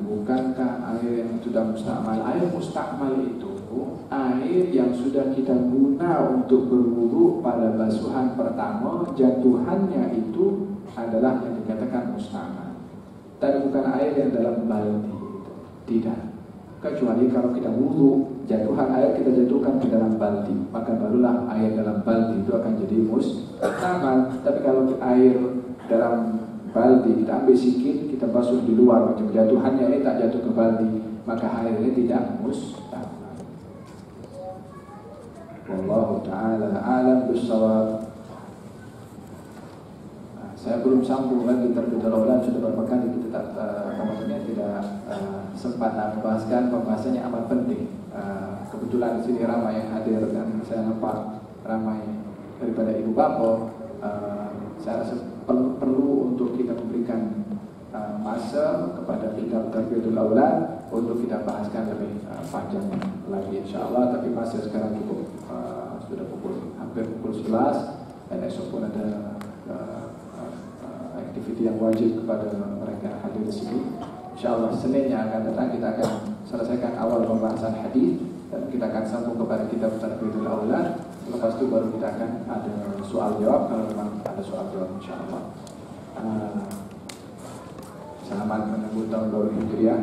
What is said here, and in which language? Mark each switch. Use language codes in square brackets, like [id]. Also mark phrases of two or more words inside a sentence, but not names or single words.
[ms] Bukankah air yang sudah mustakmal? Air mustakmal itu air yang sudah kita guna untuk berwudu pada basuhan pertama, jatuhannya itu adalah yang dikatakan mustakmal. Tapi bukan air yang dalam baldi. Tidak. Kecuali kalau kita wudu, jatuhan air kita jatuhkan ke dalam baldi, maka barulah air dalam baldi itu akan jadi mustakmal. Tapi kalau air dalam baldi kita ambil sikit, kita basuh di luar, macam jatuhannya ini tak jatuh ke baldi, maka air ini tidak mustakmal. [ar] والله تعالى أعلم بالصواب. [ms] Saya belum sambung lagi terlebih dahulu, sudah beberapa kali kita tidak sempat membahaskan pembahasannya amat penting. Kebetulan di sini ramai yang hadir dan saya nampak ramai daripada ibu bapa. Saya rasa perlu untuk kita memberikan masa kepada kitab Tarbiyyatul Aulad untuk kita bahaskan lebih panjang lagi insyaAllah. Tapi masa sekarang cukup, sudah hampir pukul 11 dan esok pun ada aktiviti yang wajib kepada mereka yang hadir di sini. InsyaAllah Senin yang akan datang kita akan selesaikan awal pembahasan hadis dan kita akan sambung kepada kitab Tarbiyyatul Aulad. Lepas itu baru kita akan ada soal jawab kalau memang ada soal jawab insyaAllah. Selamat menyambut tahun baru Hijriah.